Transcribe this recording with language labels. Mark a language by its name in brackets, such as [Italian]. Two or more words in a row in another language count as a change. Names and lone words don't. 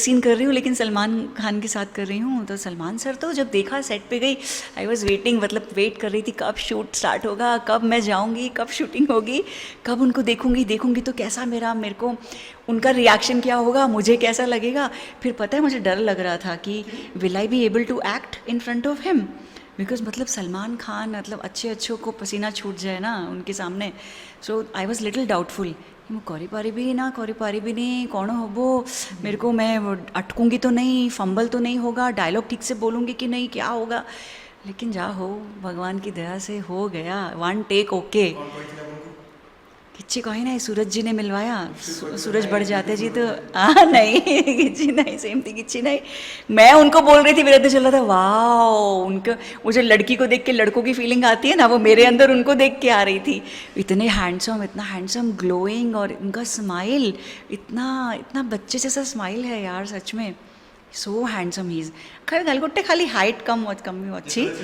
[Hindi] सीन कर रही हूँ लेकिन सलमान खान के साथ कर रही हूँ तो सलमान सर तो जब देखा सेट पे गई [English] I was waiting [Hindi] मतलब वेट कर रही थी कब शूट स्टार्ट होगा कब मैं जाऊँगी कब शूटिंग होगी कब उनको देखूँगी तो कैसा मेरे को उनका रिएक्शन क्या होगा मुझे कैसा लगेगा फिर पता है मुझे डर लग रहा था कि [English] Will I be able to act in front of him because [Hindi] मतलब सलमान खान मतलब अच्छों को पसीना छूट जाए ना उनके सामने [English] so I was little doubtful [Odia] ମୁଁ କରିପାରିବି ନା କରିପାରିବିନି [Hindi] कौन होबो मेरे को मैं अटकूंगी तो नहीं फंबल तो नहीं होगा डायलॉग ठीक से बोलूँगी कि नहीं क्या होगा लेकिन जा हो भगवान की दया से हो गया [English] one take okay [Hindi] किच्ची कही नहीं सूरज जी ने मिलवाया सूरज बढ़ जाते जी तो नहीं किच्ची नहीं सेम थी किच्ची नहीं मैं उनको बोल रही थी मेरे अंदर चल रहा था वाह उनका वो जो लड़की को देख के लड़कों की फीलिंग आती है ना वो मेरे अंदर उनको देख के आ रही थी इतने हैंडसम इतना हैंडसम ग्लोइंग और उनका स्माइल इतना बच्चे जैसा स्माइल है यार सच में [English] so handsome he is [Hindi] खाली गलगुट्टे खाली हाइट कम अच्छी